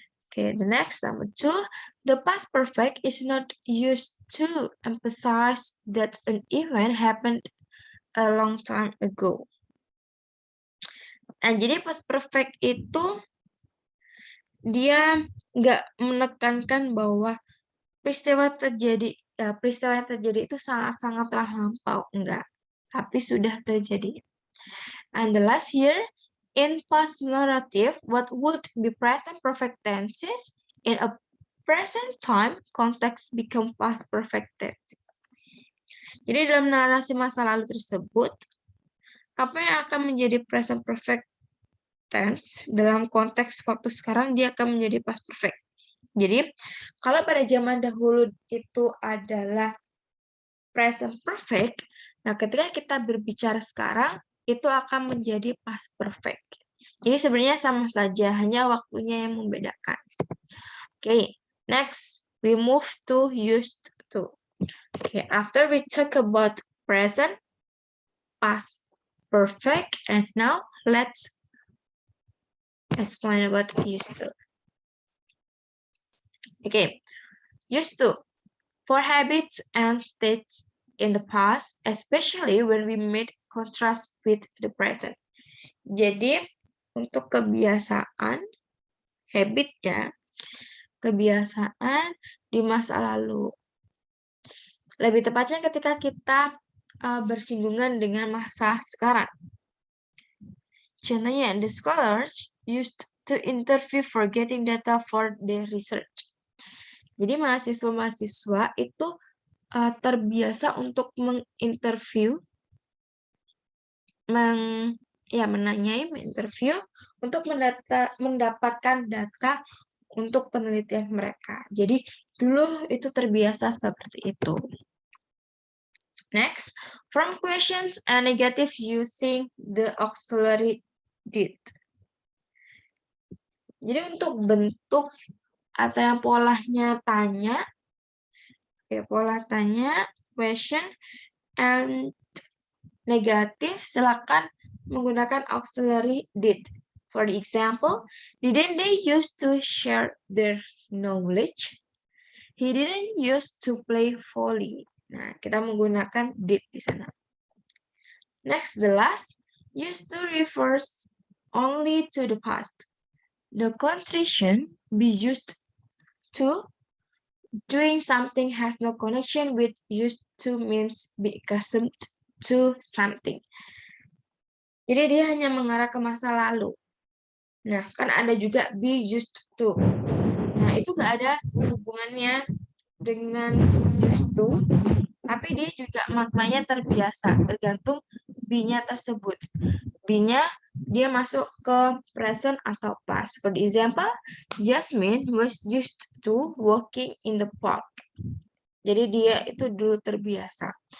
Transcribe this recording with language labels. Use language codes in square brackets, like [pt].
[en] Okay, the next, number 2, the past perfect is not used to emphasize that an event happened a long time ago. [id] Nah, jadi past perfect itu dia nggak menekankan bahwa peristiwa yang terjadi itu sangat-sangat lampau, enggak. tapi sudah terjadi. [en] And the last here, in past narrative, what would be present perfect tenses in a present time context become past perfect tenses. [id] Jadi dalam narasi masa lalu tersebut, apa yang akan menjadi present perfect tense dalam konteks waktu sekarang dia akan menjadi past perfect. Jadi, kalau pada zaman dahulu itu adalah present perfect, nah ketika kita berbicara sekarang, itu akan menjadi past perfect. Jadi sebenarnya sama saja, hanya waktunya yang membedakan. [en] Okay, next, we move to used to. Okay, after we talk about present, past perfect, and now let's explain about used to. Okay, used to. For habits and states in the past, especially when we made contrast with the present. [id] Jadi, untuk kebiasaan, habit ya, kebiasaan di masa lalu. Lebih tepatnya ketika kita bersinggungan dengan masa sekarang. [en] Contohnya, the scholars used to interview for getting data for their research. [id] Jadi mahasiswa-mahasiswa itu terbiasa untuk menginterview, menginterview untuk mendapatkan data untuk penelitian mereka. Jadi dulu itu terbiasa seperti itu. [en] Next, from questions and negative using the auxiliary did. [id] Jadi untuk bentuk atau yang polanya tanya, pola tanya, question, and negatif, silakan menggunakan auxiliary did. [en] For the example, didn't they used to share their knowledge? He didn't used to play volley. [id] Nah, kita menggunakan did di sana. [en] Next, the last, used to refers only to the past. The condition be used to doing something has no connection with used to means be accustomed to something. [id] Jadi dia hanya mengarah ke masa lalu. Nah, kan ada juga be used to. Nah, itu nggak ada hubungannya dengan used to, tapi dia juga maknanya terbiasa, tergantung be-nya tersebut. Be-nya dia masuk ke present atau past. [en] For example, Jasmine was used to walking in the park. [id] Jadi dia itu dulu terbiasa.